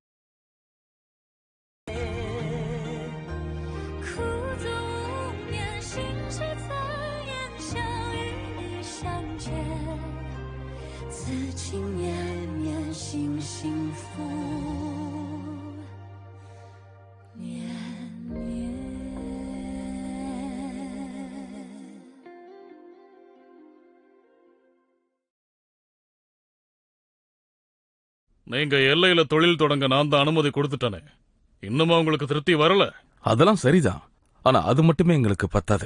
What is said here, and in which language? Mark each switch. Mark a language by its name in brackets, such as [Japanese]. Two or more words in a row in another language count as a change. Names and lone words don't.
[Chinese] 苦足无眠，心事残言，想与你相见，此情绵绵，心幸福绵绵。 [Tamil] நீங்க எல்லையில தொழில் தொடங்க நான் தான் அனுமதி கொடுத்துட்டேனே, இன்னுமா உங்களுக்கு திருப்தி வரல? அதெல்லாம் சரிதான், ஆனா அது மட்டுமே எங்களுக்கு பத்தாது.